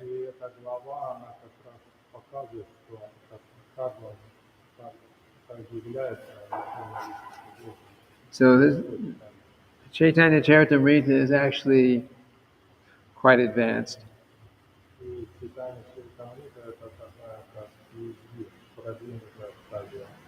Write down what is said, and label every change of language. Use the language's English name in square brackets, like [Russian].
[Russian] И эта глава, она как раз показывает, что как он как является Верховной Личностью Бога. [English] So this Caitanya-caritamrita is actually quite advanced. [Russian] И Caitanya-caritamrita – это такая как PhD, продвинутая стадия.